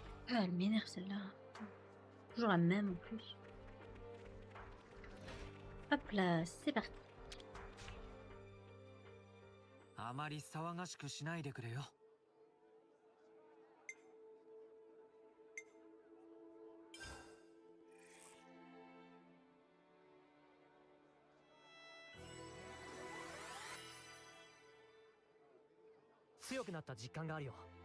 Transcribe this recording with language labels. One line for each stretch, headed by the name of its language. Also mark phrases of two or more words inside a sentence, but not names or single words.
French: Ah, elle m'énerve celle-là. Toujours la même en plus. Hop là, c'est parti.
Japanese: あまり騒がしくしないでくれよ。強くなった実感があるよ。